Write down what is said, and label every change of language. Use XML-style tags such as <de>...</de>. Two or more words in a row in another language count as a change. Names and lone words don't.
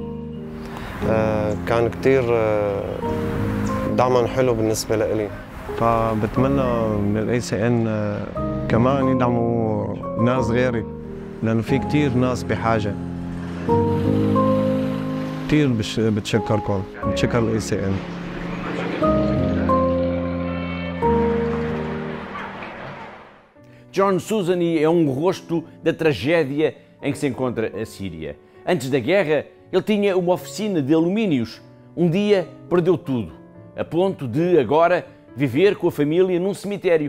<ar>كان كتير دعمهم حلو بالنسبة لإلي، فبتمنى من الACN كمان يدعموا ناس غيري، لأنه في كتير ناس بحاجة. كتير بتشكركم، بتشكر الACN.</ar> <pt>John Susani é um rosto da tragédia em que se encontra a Síria. Antes da guerra, ele tinha uma oficina de alumínios. Um dia perdeu tudo, a ponto de agora viver com a família num cemitério.</pt>